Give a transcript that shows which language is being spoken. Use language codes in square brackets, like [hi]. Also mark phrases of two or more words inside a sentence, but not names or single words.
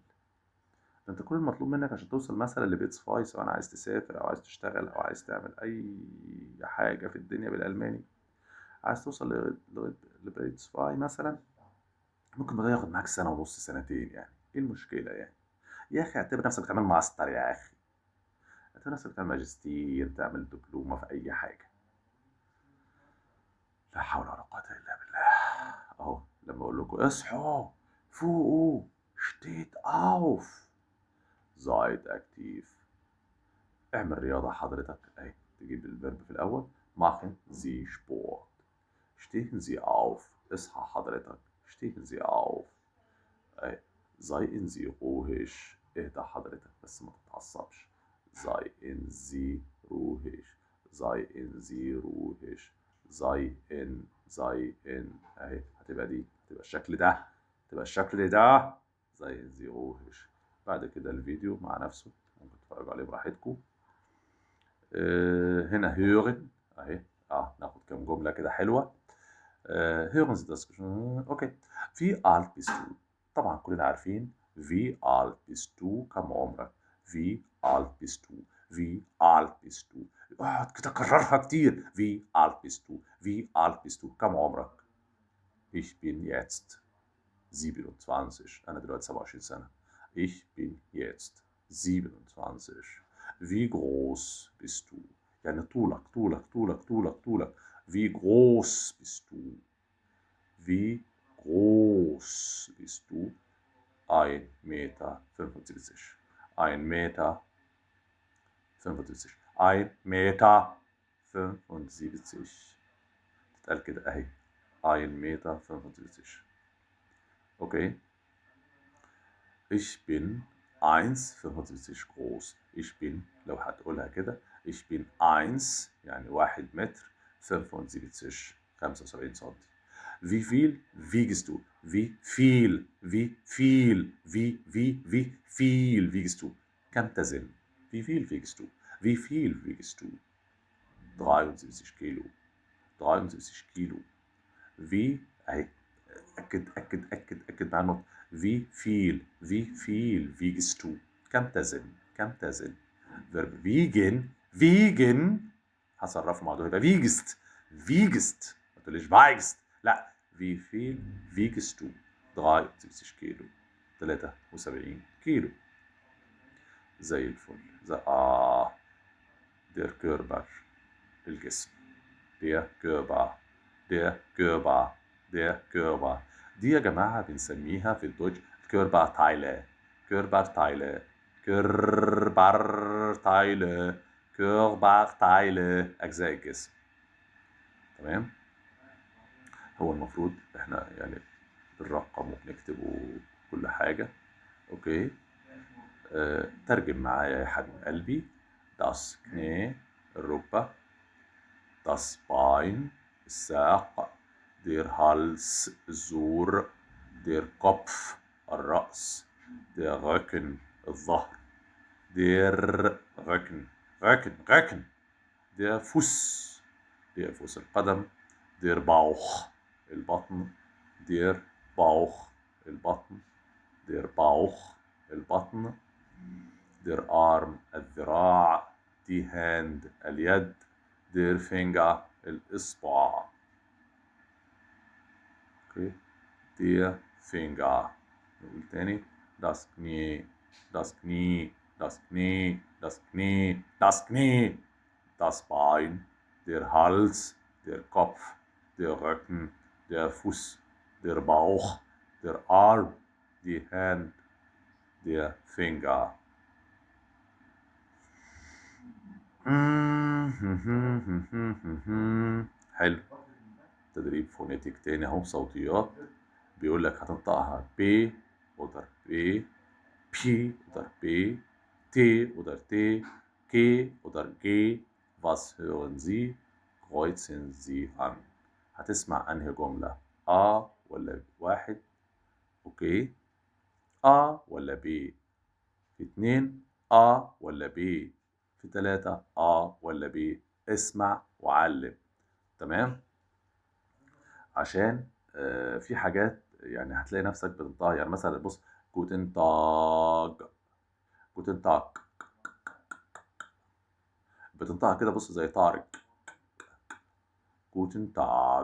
[ar] ده أنت كل المطلوب منك عشان توصل مثلًا لBits2 سواء عايز تسافر أو عايز تشتغل أو عايز تعمل أي حاجة في الدنيا بالألماني، عايز توصل لBits2 مثلًا ممكن الموضوع ياخد معاك سنة ونص، سنتين يعني، إيه المشكلة يعني؟ يا أخي اعتبر نفسك بتعمل ماستر يا أخي، اعتبر نفسك بتعمل ماجستير، تعمل دبلومة في أي حاجة. لا حول ولا قوة إلا بالله. أهو لما أقول لكم اصحوا، فوقوا، [de] steht auf، seid aktiv. [ar] اعمل رياضة حضرتك أهي تجيب الفيرب في الأول [de] machen Sie Sport. stehen Sie auf، [ar] اصحى حضرتك [de] stehen Sie auf. أهي seien Sie ruhig، [ar] اهدى حضرتك بس ما تتعصبش. [de] seien Sie ruhig، seien Sie ruhig، seien [ar] أهي هتبقى دي، هتبقى الشكل ده، هتبقى الشكل ده [de] seien Sie ruhig. [ar] بعد كده الفيديو مع نفسه ممكن تتفرجوا عليه براحتكم. هنا hören أهي ناخد كام جملة كده حلوة. [de] hören Sie das أوكي. wie alt bist du؟ [ar] طبعا كلنا عارفين [de] wie alt bist du [ar] كم عمرك؟ [de] wie alt bist du؟ wie alt bist du؟ [ar] اقعد كده كررها كتير [de] wie alt bist du؟ wie alt bist du [ar] كم عمرك؟ [de] ich bin jetzt 27. [ar] أنا دلوقتي 27 سنة. [de] ich bin jetzt 27. wie groß bist du؟ يعني طولك طولك طولك طولك طولك. wie groß bist du؟ wie groß bist du؟ 1,75 Meter. 1,75 Meter. 1,75 Meter. [ar] تتقال كده أهي 1,75 Meter. [de] Okay. Ich bin 1,75 groß. Ich bin [ar] لو هتقولها كده [de] ich bin [ar] 1 يعني 1 متر 75 سنتي. [de] Wie viel wiegst du؟ wie viel wiegst du؟ [ar] كم تزن؟ [de] wie viel wiegst du؟ wie viel wiegst du؟ 73 كيلو. [ar] 73 كيلو. wie أهي أكد مع النطق [de] wie viel wiegst du؟ [ar] كم تزن؟ verb wiegen هصرفه مع ده يبقى wiegst ما تقوليش weigst، لا [de] wie viel wiegst du؟ [ar] 73 كيلو. 73 كيلو. زي الفل. [de] der Körper الجسم. [ar] der Körper دي يا جماعة بنسميها في الدويتش Körperteile. أجزاء الجسم. تمام. هو المفروض احنا يعني بنرقم وبنكتب وكل حاجة. اوكي. ترجم معايا يا حبيب قلبي. [de] das Knie الركبة، das Bein الساق، der Hals الزور، der Kopf الرأس، der Rücken الظهر، der Rücken، der Fuß القدم، der Bauch البطن، der Bauch البطن، der Bauch البطن، der Arm الذراع، die Hand اليد، der Finger الإصبع. Okay. der Finger. [ar] نقول تاني [de] das Knie das Bein, der Hals, der Kopf, der Rücken, der Fuß, der Bauch, der Arm, die Hand, der Finger. [ar] حلو. تدريب فونيتيك تاني اهو صوتيات. بيقول لك هتنطقها ب وضرب ب [de] P oder B, T oder T, G oder G. Was hören Sie? Kreuzen Sie an. [ar] هتسمع أنهي جملة؟ A ولا واحد؟ أوكي. A ولا B؟ في اتنين A ولا B؟ في تلاتة A ولا B؟ اسمع وعلم. تمام؟ عشان في حاجات يعني هتلاقي نفسك بتنطقها، يعني مثلا بص، جوتن تاج، جوتن تاج، بتنطقها كده بص زي طارق، جوتن تاج.